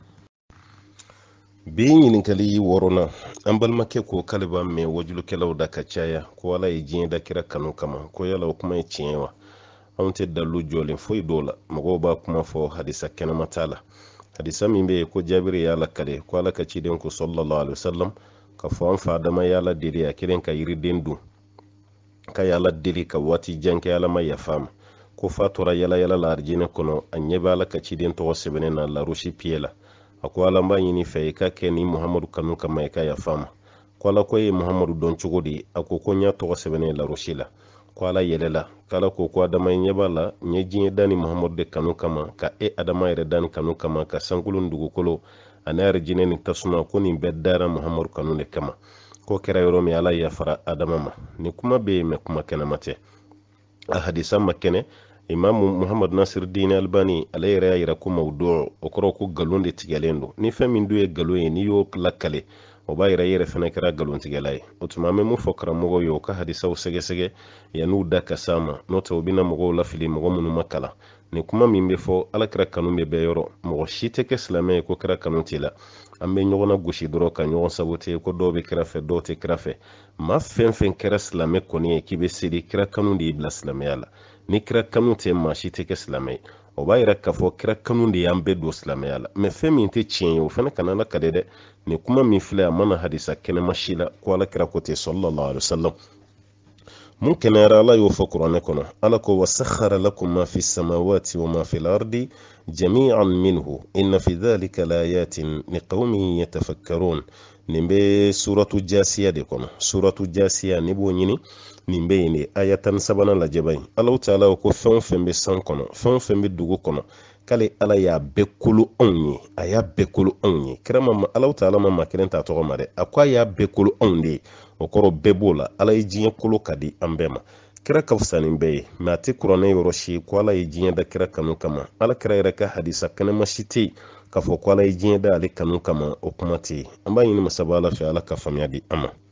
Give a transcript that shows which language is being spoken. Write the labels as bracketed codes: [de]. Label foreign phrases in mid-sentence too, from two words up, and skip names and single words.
[bm] bi ɲininkali 6 an balimakɛ ko k'ale b'a mɛn wajulukɛlaw da ka caya ko ala ye diɲɛ da kira kanu kama ko yala o kuma ye tiɲɛ wa anw tɛ dalilu jɔlen foyi dɔw la mɔgɔw b'a kuma fɔ hadisa kɛnɛma t'a la hadisa min bɛ yen ko jabiri y'ala kale ko ala ka ciden ko [ar] صلى الله عليه وسلم [bm] ka fɔ an fa adama y'ala deli a kelen ka yiriden dun ka y'ala deli ka waati jan kɛ ala ma yafa ma ko fa tora yala yala la arijinɛ kɔnɔ a ɲɛ bɛ ala ka ciden tɔgɔ sɛbɛnnen na larusi piye la a ko ala b'a ɲini fɛ i ka kɛ ni muhamadu kanu kama i ka yafa ma ko ala ko ye muhamadu dɔn cogo di a ko n y'a tɔgɔ sɛbɛnnen larusi la ko ala yɛlɛla k'ala ko adama ɲɛ b'a la ɲɛ diɲɛ dani muhamadu de kanu kama ka adama yɛrɛ dani kanu kama ka sankolon dugukolo ani arijinɛ ni tasuma ko nin bɛɛ dara muhamadu kanu de kama ko kɛra yɔrɔ min ala yafara adama ma ni kuma bɛ yen mɛ kuma kɛnɛma tɛ a hadisa ma kɛnɛ imamu muhammad nasir dini albani ale yɛrɛ y'a yira ko mawdu o kɔrɔ ko galon de tigɛlen don ni fɛn min dun ye galon ye n'i y'o lakale o b'a yira i yɛrɛ fɛnɛ kɛra galontigɛla ye o tuma an bɛ mun fɔ karamɔgɔw ye o ka hadisaw sɛgɛsɛgɛ yan'u da ka s'a ma n'o tɛ u bɛna mɔgɔw lafili mɔgɔ minnu ma kalan ni kuma min bɛ fɔ ala kɛra kanu bɛ bɛɛ yɔrɔ mɔgɔ si tɛ kɛ silamɛ ye ko kɛra kanu t'i la an bɛ ɲɔgɔn na gosi dɔrɔn ka ɲɔgɔn sabote ko dɔw bɛ kɛrɛfɛ dɔw tɛ kɛrɛfɛ maa fɛn fɛn kɛra silamɛ kɔni ye k'i bɛ seli kira kanu de y'i bila silamɛya la ni kira kanu tɛ maa si tɛ kɛ silamɛ ye o b'a yira k'a fɔ kira kanu de y'an bɛɛ don silamɛya la mɛ fɛn min tɛ tiɲɛ ye o fana kana ala ka de dɛ ni kuma min filɛ a mana hadisa kɛnɛma si la ko ala kira ko ten [ar] صلى الله عليه وسلم [bm] mun kɛnɛyara ala y'o fɔ kuranɛ kɔnɔ ala ko [ar] وسخر لكم ما في السماوات وما في الأرض جميعا منه إن في ذلك لآيات لقوم يتفكرون [bm] nin bɛ suratu jasiya de kɔnɔ suratu jasiya ni b'o ɲini nin bɛ yen de aya 13 lajɛ ba in ala taala ko fɛn o fɛn bɛ san kɔnɔ fɛn o fɛn bɛ dugu kɔnɔ k'ale ala y'a bɛɛ kolo anw ye a y'a bɛɛ kolo anw ye kira ma ala taala ma maa kelen t'a tɔgɔ ma dɛ a ko a y'a bɛɛ kolo anw de ye o kɔrɔ bɛɛ b'o la ala ye diɲɛ kolo ka di an bɛɛ ma kira ka fisa nin bɛɛ ye mɛ a tɛ kuranɛ yɔrɔ si ko ala ye diɲɛ da kira kanu kama ala kira yɛrɛ ka hadisa kɛnɛma si tɛ yen k'a fɔ ko ala ye diɲɛ da ale kanu kama o kuma tɛ yen an b'a ɲini masaba ala fɛ ala ka faamuya di an ma